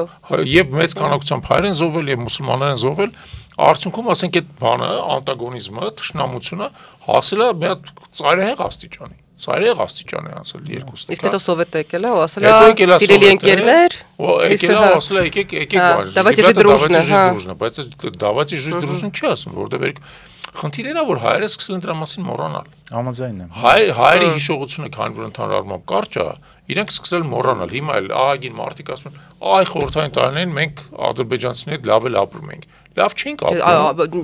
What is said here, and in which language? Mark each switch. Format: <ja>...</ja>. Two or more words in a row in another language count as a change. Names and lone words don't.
<hy>Եվ մեծ քանակությամբ հայեր են զոհվել եւ մուսուլմաններ են զոհվել, արդյունքում ասենք այդ բանը, անտագոնիզմը, թշնամությունը հասել է մի հատ ծայրահեղ աստիճանի։ Ծայրահեղ աստիճանի անցել երկու ստիք։ Իսկ հետո Սովետը եկել է ու ասել է սիրելի ընկերներ, եկել է ասել է եկեք</hy> <ru>давайте жить дружно,</ru> <hy>բայց</hy> <ru>давайте жить дружно</ru> <hy>չի ասում, որովհետեւ խնդիրն է, որ հայերը սկսել են դրա մասին մոռանալ։ Համաձայն եմ։ Հայերի հիշողությունը, քանի որ ընդհանուր առմամբ կարճ է, իրենք սկսել մոռանալ։ Հիմա էլ ահագին մարդիկ ասում են, այ խորհրդային տարիներին մենք ադրբեջանցիների հետ լավ էլ ապրում ենք։ Լավ չենք ապրում։</hy>